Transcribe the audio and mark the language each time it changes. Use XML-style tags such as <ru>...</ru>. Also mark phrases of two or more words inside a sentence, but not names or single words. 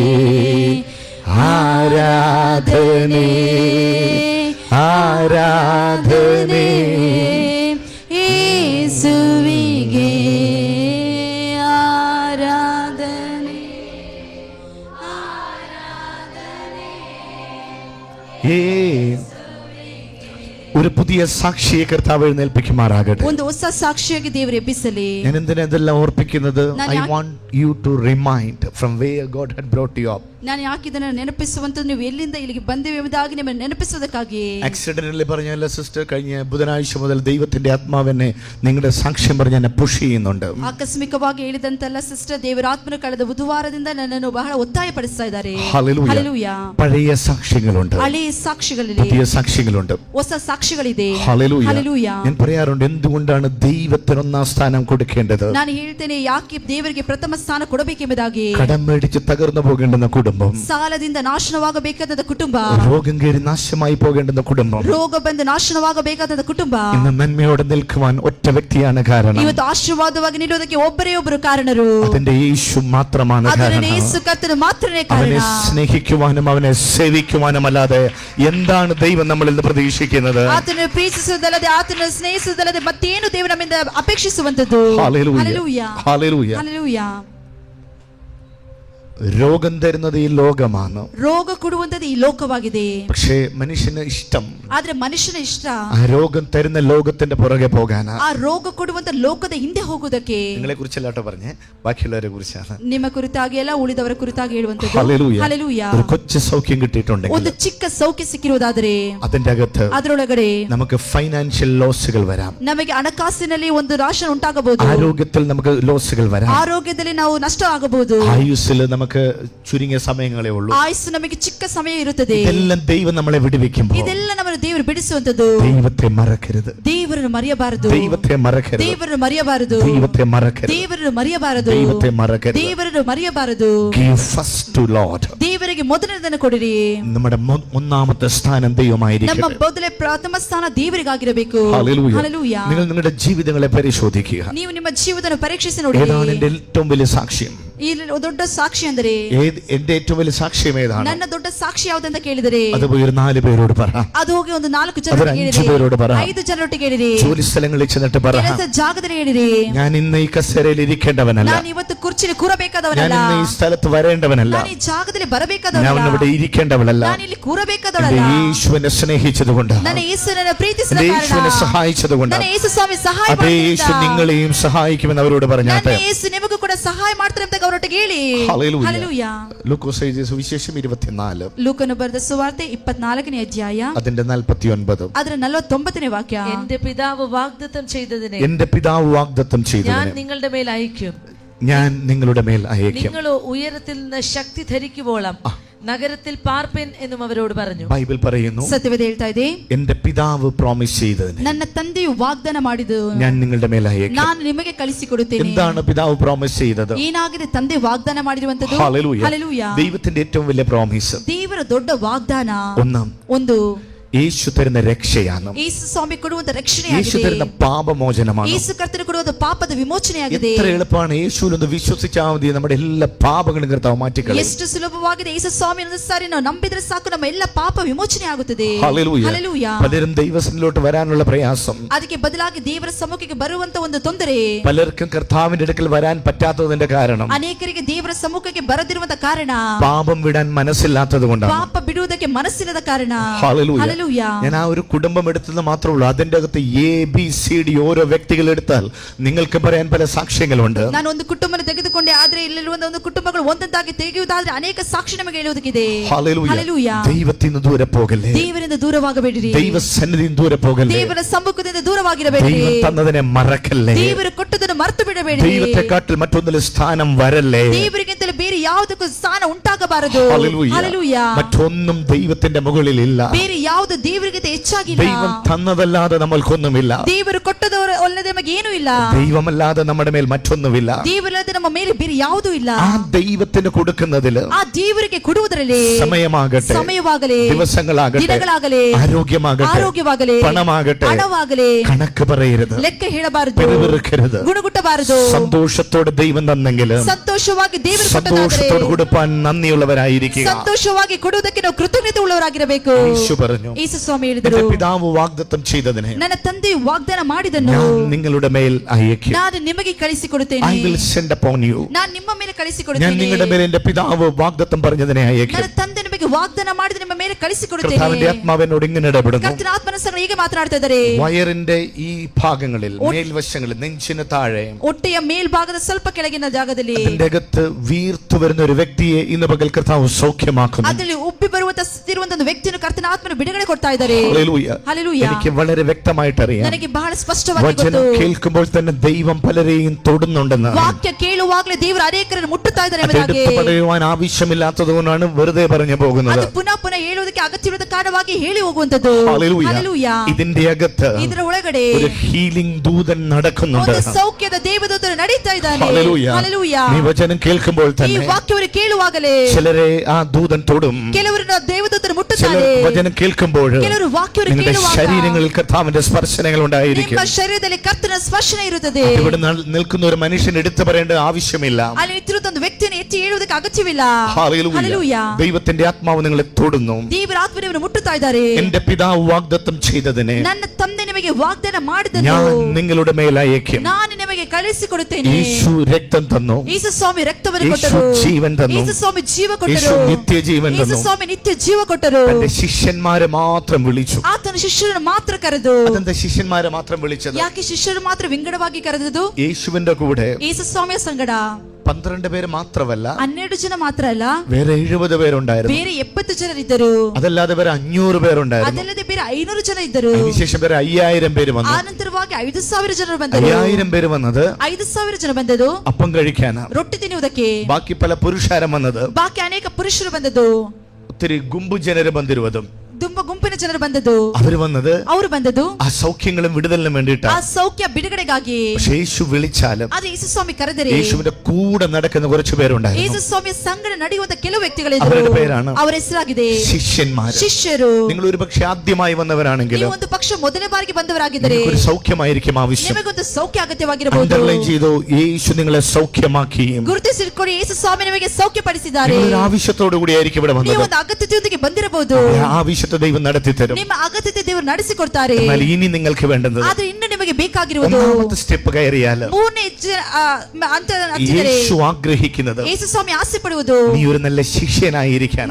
<kn>ಆರಾಧನೆ ಆರಾಧನೆ ಯೇಸುವಿಗೆ ಆರಾಧನೆ.</kn> <ml>ഒരു പുതിയ സാക്ഷിയെ കർത്താവ് എഴുന്നേൽപ്പിക്കുമാറാകട്ടെ.</ml> <kn>ಒಂದು ಹೊಸ ಸಾಕ್ಷಿಯಾಗಿ ದೇವರು ಎಬ್ಬಿಸಲಿ.</kn> <ml>ഞാൻ എന്തിനാ ഇതെല്ലാം ഓർപ്പിക്കുന്നത്?</ml> <en>I want you to remind from where God had brought you up.</en> <kn>ನಾನು ಯಾಕೆ ಇದನ್ನು ನೆನಪಿಸುವಂತ ನೀವು ಎಲ್ಲಿಂದ ಇಲ್ಲಿಗೆ ಬಂದಿವೆ ಎಂಬುದಾಗಿ ನಿಮ್ಮನ್ನು ನೆನಪಿಸುವುದಕ್ಕಾಗಿ.</kn> <ml>ആക്സിഡന്റിൽ പറഞ്ഞല്ല സിസ്റ്റർ, കഴിഞ്ഞ ബുധനാഴ്ച മുതൽ ദൈവത്തിന്റെ ആത്മാവിനെ നിങ്ങളുടെ സാക്ഷ്യം പറഞ്ഞ് എന്നെ പുഷ് ചെയ്യുന്നുണ്ട്.</ml> <kn>ಆಕಸ್ಮಿಕವಾಗಿ ಹೇಳಿದಂತಲ್ಲ ಸಿಸ್ಟರ್, ದೇವರ ಆತ್ಮನು ಕಳೆದ ಬುಧವಾರದಿಂದ ನನ್ನನ್ನು ಬಹಳ ಒತ್ತಾಯಪಡಿಸ್ತಾ ಇದ್ದಾರೆ.</kn> <ml>ഹല്ലേലൂയ.</ml> <kn>ಹಲ್ಲೆಲೂಯಾ.</kn> <ml>പഴയ സാക്ഷ്യങ്ങളുണ്ട്,</ml> <kn>ಹಳೆಯ ಸಾಕ್ಷಿಗಳಿದೆ,</kn> <ml>പുതിയ സാക്ഷ്യങ്ങളുണ്ട്.</ml> <kn>ಹೊಸ ಸಾಕ್ಷಿಗಳಿದೆ.</kn> <ml>ഹല്ലേലൂയ.</ml> <kn>ಹಲ್ಲೆಲೂಯಾ.</kn> <ml>ഞാൻ പറയാറുണ്ട്, എന്തുകൊണ്ടാണ് ദൈവത്തിന് ഒന്നാം സ്ഥാനം കൊടുക്കേണ്ടത്?</ml> <kn>ನಾನು ಹೇಳ್ತೇನೆ, ಯಾಕೆ ದೇವರಿಗೆ ಪ್ರಥಮ ಸ್ಥಾನ ಕೊಡಬೇಕೆಂಬುದಾಗಿ.</kn> <ml>കടം മേടിച്ച് തകർന്നു പോകേണ്ടുന്ന കുടുംബം,</ml> <kn>ಸಾಲದಿಂದ ನಾಶನವಾಗಬೇಕಾದ ಕುಟುಂಬ,</kn> <ml>രോഗം കയറി നാശമായി പോകേണ്ടുന്ന കുടുംബം,</ml> <kn>ರೋಗ ಬಂದು ನಾಶನವಾಗಬೇಕಾದ ಕುಟುಂಬ,</kn> <ml>ഇന്ന് നന്മയോടെ നിൽക്കുവാൻ ഒറ്റ വ്യക്തിയാണ് കാരണം.</ml> <kn>ಇವತ್ತು ಆಶೀರ್ವಾದವಾಗಿ ನಿಲ್ಲುವುದಕ್ಕೆ ಒಬ್ಬರೇ ಒಬ್ಬರು ಕಾರಣರು,</kn> <ml>അതിന്റെ യേശു മാത്രമാണ്</ml> <kn>ಅದರ</kn> <ml>കാരണം.</ml> <kn>ಯೇಸು ಕರ್ತನು ಮಾತ್ರನೇ</kn> <ml>അവനെ</ml> <kn>ಕಾರಣ.</kn> <ml>സ്നേഹിക്കുവാനും അവനെ സേവിക്കുവാനും അല്ലാതെ എന്താണ് ദൈവം നമ്മളിൽ നിന്ന് പ്രതീക്ഷിക്കുന്നത്?</ml> <kn>ಆತನನ್ನು ಪ್ರೀತಿಸುವುದಲ್ಲದೆ, ಆತನನ್ನು ಸ್ನೇಹಿಸುವುದಲ್ಲದೆ ಮತ್ತೇನು ದೇವರು ನಮ್ಮಿಂದ ಅಪೇಕ್ಷಿಸುವಂತದ್ದು?</kn> <ml>ഹല്ലേലൂയ.</ml> <kn>ಹಲ್ಲೆಲೂಯಾ.</kn> <ml>ഹല്ലേലൂയ.</ml> <kn>ಹಲ್ಲೆಲೂಯಾ.</kn> <ml>രോഗം തരുന്നത് ഈ ലോകമാണ്,</ml> <kn>ರೋಗ ಕೊಡುವಂತದ್ದು ಈ ಲೋಕವಾಗಿದೆ.</kn> <ml>പക്ഷേ മനുഷ്യന് ഇഷ്ടം</ml> <kn>ಆದ್ರೆ ಮನುಷ್ಯನ ಇಷ್ಟ</kn> <ml>ആ രോഗം തരുന്ന ലോകത്തിന്റെ പുറകെ പോകാനാ.</ml> <kn>ಆ ರೋಗ ಕೊಡುವಂತ ಲೋಕದ ಹಿಂದೆ ಹೋಗುವುದಕ್ಕೆ.</kn> <ml>നിങ്ങളെ കുറിച്ചല്ലാട്ടോ പറഞ്ഞേ, ബാക്കിയുള്ളവരെ കുറിച്ചാണ്.</ml> <kn>ನಿಮ್ಮ ಕುರಿತಾಗಿ ಅಲ್ಲ, ಉಳಿದವರ ಕುರಿತಾಗಿ ಹೇಳುವಂತದ್ದು.</kn> <ml>ഹല്ലേലൂയ.</ml> <kn>ಹಲ್ಲೆಲೂಯಾ.</kn> <ml>ഒരു കൊച്ചു സൗഖ്യം കിട്ടിയിട്ടുണ്ടെങ്കിൽ,</ml> <kn>ಒಂದು ಚಿಕ್ಕ ಸೌಖ್ಯ ಸಿಕ್ಕಿರುವುದಾದರೆ</kn> <ml>അതിന്റെ അകത്ത്</ml> <kn>ಅದರೊಳಗಡೆ</kn> <ml>നമുക്ക്</ml> <en>financial losses</en> <ml>വരാം,</ml> <kn>ನಮಗೆ ಹಣಕಾಸಿನಲ್ಲಿ ಒಂದು ರಾಶನ ಉಂಟಾಗಬಹುದು,</kn> <ml>ആരോഗ്യത്തിൽ നമുക്ക് ലോസുകൾ വരാം,</ml> <kn>ಆರೋಗ್ಯದಲ್ಲಿ ನಾವು ನಷ್ಟ ಆಗಬಹುದು,</kn> <ml>ആയുസ്സിൽ നമുക്ക് ചുരുങ്ങിയ സമയങ്ങളേ ഉള്ളൂ.</ml> <kn>ಆಯುಸ್ಸು ನಮಗೆ ಚಿಕ್ಕ ಸಮಯ ಇರುತ್ತದೆ.</kn> <ml>ഇതെല്ലാം ദൈവം നമ്മളെ വിടുവിക്കുമ്പോൾ</ml> <kn>ಇದೆಲ್ಲ ನಮ್ಮನ್ನು ದೇವರು ಬಿಡಿಸುವಂತದ್ದು.</kn> <ml>ദൈവത്തെ മറക്കരുത്,</ml> <kn>ದೇವರನ್ನು ಮರೆಯಬಾರದು,</kn> <ml>ദൈവത്തെ മറക്കരുത്,</ml> <kn>ದೇವರನ್ನು ಮರೆಯಬಾರದು,</kn> <ml>ദൈവത്തെ മറക്കരുത്,</ml> <kn>ದೇವರನ್ನು ಮರೆಯಬಾರದು,</kn> <ml>ദൈവത്തെ മറക്കരുത്.</ml> <kn>ದೇವರನ್ನು ಮರೆಯಬಾರದು.</kn> <en>Give first to Lord.</en> <kn>ದೇವರಿಗೆ ಮೊದಲನೇದನ್ನು ಕೊಡಿರಿ.</kn> <ml>നമ്മുടെ ഒന്നാമത്തെ സ്ഥാനം</ml> <kn>ನಮ್ಮ</kn> <ml>ദൈവമായിരിക്കും.</ml> <kn>ಮೊದಲೇ ಪ್ರಥಮ ಸ್ಥಾನ ದೇವರಿಗಾಗಿರಬೇಕು.</kn> <ml>ഹല്ലേലൂയ.</ml> <kn>ಹಲ್ಲೆಲೂಯಾ.</kn> <ml>നിങ്ങൾ നിങ്ങളുടെ ജീവിതങ്ങളെ പരിശോധിക്കുക.</ml> <kn>ನೀವು ನಿಮ್ಮ ಜೀವನವನ್ನು ಪರೀಕ್ಷಿಸಿ ನೋಡಿ.</kn> <ml>ഏതാണ് എന്റെ ഏറ്റവും വലിയ സാക്ഷ്യം?</ml> <kn>ಈ ದೊಡ್ಡ ಸಾಕ್ಷಿ ಅಂದರೆ</kn> <ml>എന്റെ ഏറ്റവും വലിയ സാക്ഷ്യം ഏതാണ്?</ml> <kn>ನನ್ನ ದೊಡ್ಡ ಸಾಕ್ಷಿ ಯಾವುದಂತ ಕೇಳಿದರೆ</kn> <ml>അത് പോയി ഒരു 4 പേരോട് പറ,</ml> <kn>ಅದು ಹೋಗಿ ಒಂದು 4</kn> <ml>അതൊരു</ml> <kn>ಜನರಿಗೆ</kn> <ml>5 പേരോട് പറ,</ml> <kn>ಹೇಳಿರಿ, 5 ಜನರೊಟ್ಟಿಗೆ ಹೇಳಿರಿ,</kn> <ml>ജോലി സ്ഥലങ്ങളിൽ ചെന്നിട്ട് പറ,</ml> <kn>ಕೆಲಸ ಜಾಗದಲ್ಲಿ ಹೇಳಿರಿ,</kn> <ml>ഞാൻ ഇന്ന് ഈ കസേരയിൽ ഇരിക്കേണ്ടവനല്ല,</ml> <kn>ನಾನು ಇವತ್ತು ಕುರ್ಚಿಲಿ</kn> <ml>ഞാൻ</ml> <kn>ಕೂರಬೇಕಾದವನಲ್ಲ,</kn> <ml>ഇന്ന് ഈ സ്ഥലത്ത് വരേണ്ടവനല്ല,</ml> <kn>ನಾನು ಈ ಜಾಗದಲ್ಲಿ</kn> <ml>ഞാൻ</ml> <kn>ಬರಬೇಕಾದವನಲ್ಲ,</kn> <ml>ഇവിടെ ഇരിക്കേണ്ടവളല്ല.</ml> <kn>ನಾನು ಇಲ್ಲಿ</kn> <ml>എന്റെ</ml> <kn>ಕೂರಬೇಕಾದವನಲ್ಲ.</kn> <ml>യേശുവിനെ സ്നേഹിച്ചതുകൊണ്ട്,</ml> <kn>ನನ್ನ ಯೇಸುವನ್ನು ಪ್ರೀತಿಸಿದ</kn> <ml>എന്റെ</ml> <kn>ಕಾರಣ,</kn> <ml>യേശുവിനെ സഹായിച്ചതുകൊണ്ട്,</ml> <kn>ನನ್ನ ಯೇಸು ಸ್ವಾಮಿ ಸಹಾಯ</kn> <ml>അതേ യേശു</ml> <kn>ಮಾಡಿದ,</kn> <ml>നിങ്ങളെയും സഹായിക്കുമെന്ന് അവരോട് പറഞ്ഞാട്ടെ.</ml> <kn>ನನ್ನ ಯೇಸು ನಿಮಗೂ ಕೂಡ ಸಹಾಯ ಮಾಡ್ತಾರೆ ಅಂತ ಅವರೊಟ್ಟಿಗೆ ಹೇಳಿ.</kn> <ml>ഹല്ലേലൂയ.</ml> <kn>ಹಲ್ಲೆಲೂಯಾ.</kn> <ml>ലൂക്കോസ് എഴുതിയ സുവിശേഷം 24</ml> <kn>ಲೂಕನು ಬರೆದ ಸುವಾರ್ತೆ 24ನೇ ಅಧ್ಯಾಯ</kn> <ml>അതിന്റെ 49.</ml> <kn>ಅದರ 49ನೇ ವಾಕ್ಯ.</kn> <ml>എന്റെ പിതാവ് വാഗ്ദത്തം ചെയ്തതിനെ എന്റെ പിതാവ് വാഗ്ദത്തം ഞാൻ ചെയ്തതിനെ നിങ്ങളുടെ മേൽ അയക്കും. ഞാൻ നിങ്ങളുടെ മേൽ അയക്കും. നിങ്ങളോ ഉയരത്തിൽ നിന്ന് ശക്തി ധരിക്കുവോളം നഗരത്തിൽ പാർപ്പൻ എന്നും അവരോട് പറഞ്ഞു. ബൈബിൾ പറയുന്നു,</ml> <kn>ಸತ್ಯವೇದ ಹೇಳ್ತಾ ಇದೆ,</kn> <ml>എന്റെ പിതാവ് പ്രോമിസ് ചെയ്തതിനെ</ml> <kn>ನನ್ನ ತಂದೆಯು ವಾಗ್ದಾನ ಮಾಡಿದ್ದು</kn> <ml>ഞാൻ നിങ്ങളുടെ മേൽ അയക്കും.</ml> <kn>ನಾನು ನಿಮಗೆ ಕಳಿಸಿಕೊಡುತ್ತೇನೆ.</kn> <ml>എന്താണ് പിതാവ് പ്രോമിസ് ചെയ്തത്?</ml> <kn>ಏನಾಗಿದೆ ತಂದೆ ವಾಗ್ದಾನ ಮಾಡಿರುವಂತದ್ದು?</kn> <ml>ഹല്ലേലൂയ.</ml> <kn>ಹಲ್ಲೆಲೂಯಾ.</kn> <ml>ദൈവത്തിന്റെ ഏറ്റവും വലിയ പ്രോമിസ്,</ml> <kn>ದೇವರ ದೊಡ್ಡ ವಾಗ್ದಾನ</kn> <ml>ഒന്ന് യേശു തരുന്ന രക്ഷയാണ്.</ml> <kn>ಯೇಸು ಸ್ವಾಮಿ ಕೊಡುವಂತ</kn> <ml>യേശു</ml> <kn>ರಕ್ಷಣೆಯಾಗಿದೆ.</kn> <ml>തരുന്ന പാപമോചനമാണ്.</ml> <kn>ಯೇಸು ಕರ್ತನು ಕೊಡುವಂತ ಪಾಪದ ವಿಮೋಚನೆಯಾಗಿದೆ.</kn> <ml>എത്ര എളുപ്പമാണ് യേശുവിൽ ഒന്ന് വിശ്വസിച്ചാൽ മതി, നമ്മുടെ എല്ലാ പാപങ്ങളും കർത്താവ് മാറ്റിക്കളയും.</ml> <kn>ಎಷ್ಟು ಸುಲಭವಾಗಿದೆ. ಯೇಸು ಸ್ವಾಮಿ ಸಾರಿ ನಾವು ನಂಬಿದ್ರೆ ಸಾಕು, ನಮ್ಮ ಎಲ್ಲ ಪಾಪ ವಿಮೋಚನೆ ಆಗುತ್ತದೆ.</kn> <ml>ഹല്ലേലൂയ.</ml> <kn>ಹಲ್ಲೆಲೂಯಾ.</kn> <ml>പലരും ദൈവസന്നിധിയിലോട്ട് വരാനുള്ള പ്രയാസം,</ml> <kn>ಅದಕ್ಕೆ ಬದಲಾಗಿ ದೇವರ ಸಮ್ಮುಖಕ್ಕೆ ಬರುವಂತ ಒಂದು ತೊಂದರೆ,</kn> <ml>പലർക്കും കർത്താവിന്റെ അടുക്കൽ വരാൻ പറ്റാത്തതിന്റെ കാരണം,</ml> <kn>ಅನೇಕರಿಗೆ ದೇವರ ಸಮ್ಮುಖಕ್ಕೆ ಬರದಿರುವಂತ ಕಾರಣ,</kn> <ml>പാപം വിടാൻ മനസ്സില്ലാത്തത് കൊണ്ടാണ്.</ml> <kn>ಪಾಪ ಬಿಡುವುದಕ್ಕೆ ಮನಸ್ಸಿಲ್ಲದ ಕಾರಣ.</kn> <ml>ഹല്ലേലൂയ.</ml> <kn>ಹಲ್ಲೆಲೂಯಾ.</kn> <ml>ഞാൻ ആ ഒരു കുടുംബം എടുത്തെന്ന് മാത്രമേ ഉള്ളൂ. അതിന്റെ അകത്ത് ABCD ഓരോ വ്യക്തികൾ എടുത്താൽ നിങ്ങൾക്ക് പറയാൻ പല സാക്ഷ്യങ്ങളുണ്ട്.</ml> <kn>ನಾನು ಒಂದು ಕುಟುಂಬನ ತೆಗೆದುಕೊಂಡೆ, ಆದ್ರೆ ಇಲ್ಲಿರುವಂತ ಒಂದು ಕುಟುಂಬಗಳು ಒಂದೊಂದಾಗಿ ತೆಗೆಯುವುದಾದ್ರೆ ಅನೇಕ ಸಾಕ್ಷಿ ನಮಗೆ ಹೇಳುವುದಕ್ಕಿದೆ.</kn> <ml>ഹല്ലേലൂയ.</ml> <kn>ಹಲ್ಲೆಲೂಯಾ.</kn> <ml>ദൈവത്തിൽ നിന്ന് ദൂരെ പോകല്ലേ,</ml> <kn>ದೇವರಿಂದ ದೂರವಾಗಬೇಡಿರಿ,</kn> <ml>ദൈവസന്നിധിയിൽ നിന്ന് ദൂരെ പോകല്ലേ,</ml> <kn>ದೇವರ ಸಮ್ಮುಖದಿಂದ ದೂರವಾಗಿರಬೇಡಿರಿ,</kn> <ml>ദൈവം തന്നതിനെ മറക്കല്ലേ,</ml> <kn>ದೇವರು ಕೊಟ್ಟದನ್ನು ಮರೆತು ಬಿಡಬೇಡಿರಿ,</kn> <ml>ദൈവത്തെക്കാട്ടിൽ മറ്റൊന്നിൽ സ്ഥാനം വരല്ലേ,</ml> <kn>ದೇವರಿಗಿಂತಲೂ ಬೇರೆ ಯಾವುದಕ್ಕೂ ಸ್ಥಾನ ಉಂಟಾಗಬಾರದು.</kn> <ml>ഹല്ലേലൂയ.</ml> <kn>ಹಲ್ಲೆಲೂಯಾ.</kn> <ml>മറ്റൊന്നും ദൈവത്തിന്റെ മുകളിൽ ഇല്ല.</ml> <kn>ಬೇರೆ ಯಾವುದು ದೇವರಿಗಿಂತ ಹೆಚ್ಚಾಗಿಲ್ಲ.</kn> <ml>ദൈവം തന്നതല്ലാതെ നമ്മൾക്കൊന്നുമില്ല.</ml> <kn>ದೇವರು ಕೊಟ್ಟದವರು ಅಲ್ಲದೆ ನಮಗೆ ಏನೂ ಇಲ್ಲ.</kn> <ml>ദൈവമല്ലാതെ നമ്മുടെ മേൽ മറ്റൊന്നുമില്ല.</ml> <kn>ದೇವರಲ್ಲದೆ ನಮ್ಮ ಮೇಲೆ ಬೇರೆ ಯಾವುದೂ ಇಲ್ಲ.</kn> <ml>ആ ദൈവത്തിന് കൊടുക്കുന്നതില്</ml> <kn>ಆ ದೇವರಿಗೆ ಕೊಡುವುದರಲ್ಲಿ</kn> <ml>സമയമാകട്ടെ,</ml> <kn>ಸಮಯವಾಗಲಿ,</kn> <ml>ദിവസങ്ങളാകട്ടെ,</ml> <kn>ದಿನಗಳಾಗಲಿ,</kn> <ml>ആരോഗ്യമാകട്ടെ,</ml> <kn>ಪಣವಾಗಲಿ, ಹಣವಾಗಲಿ,</kn> <ml>കണക്ക് പറയരുത്,</ml> <kn>ಲೆಕ್ಕ ಹೇಳಬಾರದು,</kn> <ml>പിറുപിറുക്കരുത്.</ml> <kn>ಗುಣಗುಟ್ಟಬಾರದು.</kn> <ml>സന്തോഷത്തോടെ ദൈവം തന്നെങ്കിൽ</ml> <kn>ಸಂತೋಷವಾಗಿ ದೇವರು</kn> <ml>സന്തോഷത്തോട് കൊടുപ്പാൻ നന്ദിയുള്ളവരായിരിക്കുക.</ml> <kn>ಸಂತೋಷವಾಗಿ ಕೊಡುವುದಕ್ಕೆ ನಾವು ಕೃತಜ್ಞತೆ ಉಳ್ಳವರಾಗಿರಬೇಕು.</kn> <ml>യേശു പറഞ്ഞു,</ml> <kn>ಯೇಸು ಸ್ವಾಮಿ ಹೇಳಿದರು,</kn> <ml>എന്റെ പിതാവ് വാഗ്ദത്തം ചെയ്തതിനെ</ml> <kn>ನನ್ನ ತಂದೆಯು ವಾಗ್ದಾನ ಮಾಡಿದನು</kn> <ml>ഞാൻ നിങ്ങളുടെ മേൽ അയക്കും.</ml> <kn>ನಾನು ನಿಮಗೆ ಕಳಿಸಿಕೊಡುತ್ತೇನೆ.</kn> <en>I will send upon you.</en> <kn>ನಾನು ನಿಮ್ಮ ಮೇಲೆ</kn> <ml>ഞാൻ</ml> <kn>ಕಳಿಸಿಕೊಡುತ್ತೇನೆ.</kn> <ml>നിങ്ങളുടെ മേൽ എന്റെ പിതാവ് വാഗ്ദത്തം പറഞ്ഞതിനെ അയക്കും.</ml> <kn>ನನ್ನ ತಂದೆ ನಿಮಗೆ ವಾಗ್ದಾನ ಮಾಡಿದ ನಿಮ್ಮ ಮೇಲೆ</kn> <ml>കർത്താവിന്റെ</ml> <kn>ಕಳಿಸಿಕೊಡುತ್ತೇನೆ.</kn> <ml>ആത്മാവിനോട് ഇങ്ങനെ ഇടപെടുന്നു.</ml> <kn>ಕರ್ತನ ಆತ್ಮನ ಸಂಗಡ ಹೀಗೆ ಮಾತನಾಡ್ತಾ ಇದ್ದಾರೆ.</kn> <ml>വയറിന്റെ ഈ ഭാഗങ്ങളിൽ മേൽവശങ്ങളിൽ നെഞ്ചിന് താഴെ</ml> <kn>ಹೊಟ್ಟೆಯ ಮೇಲ್ಭಾಗದ ಸ್ವಲ್ಪ ಕೆಳಗಿನ ಜಾಗದಲ್ಲಿ</kn> <ml>അതിന്റെ അകത്ത് വീർത്തു വരുന്ന ഒരു വ്യക്തിയെ ഇന്ന് പകൽ കർത്താവ് സൗഖ്യമാക്കുന്നു.</ml> <kn>ಅದರಲ್ಲಿ ಉಬ್ಬಿ ಬರುವಂತ ಒಂದು ವ್ಯಕ್ತಿಯನ್ನು ಕರ್ತನ ಆತ್ಮನ ಬಿಡುಗಡೆ ಕೊಡ್ತಾ ಇದ್ದಾರೆ.</kn> <ml>ഹല്ലേലൂയ.</ml> <kn>ಹಲ್ಲೆಲೂಯ.</kn> <ml>എനിക്ക് വളരെ വ്യക്തമായിട്ട് അറിയാം.</ml> <kn>ನನಗೆ ಬಹಳ ಸ್ಪಷ್ಟವಾಗಿ</kn> <ml>വചനം</ml> <kn>ಗೊತ್ತು.</kn> <ml>കേൾക്കുമ്പോൾ തന്നെ ദൈവം പലരെയും തൊടുന്നുണ്ടെന്ന്.</ml> <kn>ವಾಕ್ಯ ಕೇಳುವಾಗಲೇ ದೇವರು ಅನೇಕರನ್ನು ಮುಟ್ಟುತ್ತಾ ಇದ್ದಾರೆ ಎಂಬುದಾಗಿ.</kn> <ml>എടുത്തു പറയുവാൻ ആവശ്യമില്ലാത്തതുകൊണ്ടാണ് വെറുതെ പറഞ്ഞു പോകുന്നത്.</ml> <kn>ಅದು ಪುನಃ ಪುನಃ ಹೇಳುವುದಕ್ಕೆ ಅಗತ್ಯವಿಲ್ಲದ ಕಾರಣವಾಗಿ ಹೇಳಿ ಹೋಗುವಂತದ್ದು.</kn> <ml>ഹല്ലേലൂയ.</ml> <kn>ಹಲ್ಲೆಲೂಯ.</kn> <ml>ഇതിന്റെ അകത്ത്</ml> <kn>ಇದರ ಒಳಗಡೆ</kn> <ml>ഒരു ഹീലിംഗ് ദൂതൻ നടക്കുന്നുണ്ട്.</ml> <kn>ಒಂದು ಸೌಖ್ಯದ ದೇವದೂತನು ನಡೀತಾ ಇದ್ದಾನೆ.</kn> <ml>ഹല്ലേലൂയ.</ml> <kn>ಹಲ್ಲೆಲೂಯ.</kn> <ml>നീ വചനം കേൾക്കുമ്പോൾ</ml> <kn>ಈ</kn> <ml>തന്നെ</ml> <kn>ವಾಕ್ಯವನ್ನು ಕೇಳುವಾಗಲೇ</kn> <ml>ചിലരെ ആ ദൂതൻ തൊടും.</ml> <kn>ಕೆಲವರನ್ನು ದೇವದೂತರು</kn> <ml>ചിലർ</ml> <kn>ಮುಟ್ಟುತ್ತಾರೆ.</kn> <ml>വചനം കേൾക്കുമ്പോൾ</ml> <kn>ಕೆಲವರು ವಾಕ್ಯವನ್ನು</kn> <ml>നിങ്ങളുടെ</ml> <kn>ಕೇಳುವಾಗ</kn> <ml>ശരീരങ്ങളിൽ കർത്താവിന്റെ സ്പർശനങ്ങൾ ഉണ്ടായിരിക്കും.</ml> <kn>ನಿಮ್ಮ ಶರೀರದಲ್ಲಿ ಕರ್ತನ ಸ್ಪರ್ಶನ ಇರುತ್ತದೆ.</kn> <ml>ഇവിടെ നിൽക്കുന്ന ഒരു മനുഷ്യൻ എടുത്തു പറയേണ്ട ആവശ്യമില്ല.</ml> <kn>ಅಲ್ಲಿ ನಿಂತಿರುವ ಒಂದು ವ್ಯಕ್ತಿಯನ್ನು ಎತ್ತಿ ಹೇಳುವುದಕ್ಕೆ ಅಗತ್ಯವಿಲ್ಲ.</kn> <ml>ഹല്ലേലൂയ.</ml> <kn>ಹಲ್ಲೆಲೂಯ.</kn> <ml>ദൈവത്തിന്റെ ആത്മാവ് നിങ്ങളെ തൊടുന്നു.</ml> <kn>ದೇವರ ಆತ್ಮವನ್ನು ಮುಟ್ಟುತ್ತಾ ಇದ್ದಾರೆ.</kn> <ml>എന്റെ പിതാവ് വാഗ്ദത്തം ചെയ്തതിനെ</ml> <kn>ನನ್ನ ತಂದೆ ನಿಮಗೆ ವಾಗ್ದಾನ ಮಾಡಿದನು.</kn> <ml>ഞാൻ നിങ്ങളുടെ മേൽ അയക്കും.</ml> <kn>ನಾನು ನಿಮಗೆ ಕಳುಹಿಸಿಕೊಡುತ್ತೇನೆ.</kn> <ml>യേശു രക്തം തന്നു.</ml> <kn>ಯೇಸು ಸ್ವಾಮಿ ರಕ್ತವನ್ನು</kn> <ml>യേശു</ml> <kn>ಕೊಟ್ಟರು.</kn> <ml>ജീവൻ തന്നു.</ml> <kn>ಯೇಸು ಸ್ವಾಮಿ ಜೀವ</kn> <ml>യേശു</ml> <kn>ಕೊಟ್ಟರು.</kn> <ml>നിത്യജീവൻ</ml> <kn>ಯೇಸು</kn> <ml>തന്നു.</ml> <kn>ಸ್ವಾಮಿ ನಿತ್ಯ ಜೀವ ಕೊಟ್ಟರು.</kn> <ml>തന്റെ ശിഷ്യന്മാരെ മാത്രം വിളിച്ചു.</ml> <kn>ಆತನ ಶಿಷ್ಯರನ್ನು ಮಾತ್ರ ಕರೆದು.</kn> <ml>അതെന്താ ശിഷ്യന്മാരെ മാത്രം വിളിച്ചത്?</ml> <kn>ಯಾಕೆ ಶಿಷ್ಯರು ಮಾತ್ರ ವಿಂಗಡವಾಗಿ ಕರೆದದು?</kn> <ml>യേശുവിന്റെ കൂടെ</ml> <kn>ಯೇಸು ಸ್ವಾಮಿಯ ಸಂಗಡ</kn> <ml>12 പേര് മാത്രമല്ല,</ml> <kn>12 ಜನ ಮಾತ್ರ ಅಲ್ಲ,</kn> <ml>വേറെ 70 പേരുണ്ടായിരുന്നു.</ml> <kn>ಬೇರೆ 70 ಜನರಿದ್ದರು.</kn> <ml>അതല്ലാതെ വേറെ 500 പേരുണ്ടായിരുന്നു.</ml> <kn>ಅದಲ್ಲದೆ ಬೇರೆ 500 ಜನ ಇದ್ದರು.</kn> <ml>അതിനുശേഷം വേറെ 5000 പേര് വന്നു.</ml> <kn>ಆನಂತರವಾಗಿ 5000 ಜನರು ಬಂದರು.</kn> <ml>5000 പേര് വന്നത്</ml> <kn>5000 ಜನ ಬಂದದು</kn> <ml>അപ്പം കഴിക്കാനാണ്.</ml> <kn>ರೊಟ್ಟಿ ತಿನ್ನುವುದಕ್ಕೆ.</kn> <ml>ബാക്കി പല പുരുഷാരം വന്നത്,</ml> <kn>ಬಾಕಿ ಅನೇಕ ಪುರುಷರು ಬಂದದ್ದು. ഒത്തിരി ಗುಂಪು ಜನರು ಬಂದಿರುವುದು. ತುಂಬಾ ಗುಂಪಿನ ಜನರು ಬಂದದ್ದು.</kn> <ml>അവര് വന്നത്</ml> <kn>ಅವರು ಬಂದದ್ದು</kn> <ml>ആ സൗഖ്യങ്ങളും വിടുതലിനും</ml> <kn>ಆ</kn> <ml>വേണ്ടിയിട്ടാണ്.</ml> <kn>ಸೌಖ್ಯ ಬಿಡುಗಡೆಗಾಗಿ.</kn> <ml>പക്ഷേ യേശു വിളിച്ചാലും</ml> <kn>ಅದು ಯೇಸು ಸ್ವಾಮಿ ಕರೆದರೆ</kn> <ml>യേശുവിന്റെ കൂടെ നടക്കുന്ന കുറച്ച് പേരുണ്ടായിരുന്നു.</ml> <kn>ಯೇಸು ಸ್ವಾಮಿಯ ಸಂಗಡ ನಡೆಯುವಂತ ಕೆಲವು ವ್ಯಕ್ತಿಗಳಿದ್ದರು.</kn> <ml>അവരുടെ പേരാണ്</ml> <kn>ಅವರ ಹೆಸರಾಗಿದೆ</kn> <ml>ശിഷ്യന്മാർ.</ml> <kn>ಶಿಷ್ಯರು.</kn> <ml>നിങ്ങൾ ഒരു പക്ഷെ ആദ്യമായി വന്നവരാണെങ്കിലും</ml> <kn>ನೀವು ಒಂದು ಪಕ್ಷ ಮೊದಲನೇ ಬಾರಿಗೆ ಬಂದವರಾಗಿದ್ದರೆ</kn> <ml>ഒരു സൗഖ്യമായിരിക്കും ആവശ്യം.</ml> <kn>ನಿಮಗೊಂದು ಸೌಖ್ಯ ಅಗತ್ಯವಾಗಿರಬಹುದು.</kn> <ml>അണ്ടർലൈൻ ചെയ്തു, യേശു നിങ്ങളെ സൗഖ്യമാക്കിയും.</ml> <kn>ಗುರುತಿಸಿಕೊಳ್ಳಿ, ಯೇಸು ಸ್ವಾಮಿ ನಿಮಗೆ ಸೌಖ್ಯಪಡಿಸಿದ್ದಾರೆ.</kn> <ml>ഒരു ആവശ്യത്തോടു കൂടിയായിരിക്കും ഇവിടെ</ml> <kn>ನೀವು</kn> <ml>വന്നത്.</ml> <kn>ಒಂದು ಅಗತ್ಯತೆಯೊಂದಿಗೆ ಬಂದಿರಬಹುದು.</kn> <ml>ആ ആവശ്യത്തെ ദൈവം നടത്തി തരും.</ml> <kn>ನಿಮ್ಮ ಅಗತ್ಯತೆ ದೇವರು ನಡೆಸಿಕೊಡ್ತಾರೆ.</kn> <ml>എന്നാൽ ഇനി നിങ്ങൾക്ക് വേണ്ടത്</ml> <kn>ಆದ್ರೆ ಇನ್ನು ನಿಮಗೆ ಬೇಕಾಗಿರುವುದು</kn> <ml>ഒന്നാമത്തെ സ്റ്റെപ്പ് കയറിയാൽ</ml> <kn>ಮೂರನೇ ಅಂತ ಹಚ್ಚಿದರೆ</kn> <ml>യേശു ആഗ്രഹിക്കുന്നത്</ml> <kn>ಯೇಸು ಸ್ವಾಮಿ ಆಸೆ ಪಡುವುದು</kn> <ml>നീ ഒരു നല്ല ശിഷ്യനായിരിക്കണം.</ml>